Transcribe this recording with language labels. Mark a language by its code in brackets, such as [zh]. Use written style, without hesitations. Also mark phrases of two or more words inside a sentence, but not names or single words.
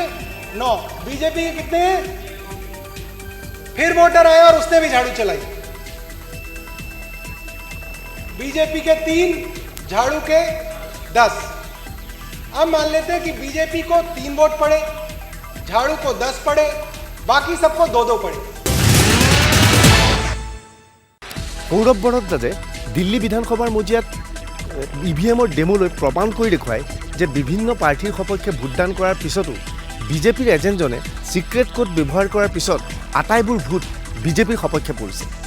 [hi] 9। बीजेपी के कितने हैं? फिर वोटर आया और उसने भी झाड़ू चलाई, बीजेपी के 3, झाड़ू के 10। अब मान लेते हैं कि बीजेपी को 3 वोट पड़े, झाड़ू को 10 पड़े, बाकी सबको 2-2 पड़े। [as] সৌৰভ বৰদ্দাজে দিল্লী বিধানসভাৰ মজিয়াত ইভিএমৰ ডেমোলৈ প্ৰমাণ কৰি দেখুৱায় যে বিভিন্ন প্ৰাৰ্থীৰ সপক্ষে ভোটদান কৰাৰ পিছতো বিজেপিৰ এজেণ্টজনে [en] secret code [as] ব্যৱহাৰ কৰাৰ পিছত আটাইবোৰ ভোট বিজেপিৰ সপক্ষে পৰিছে।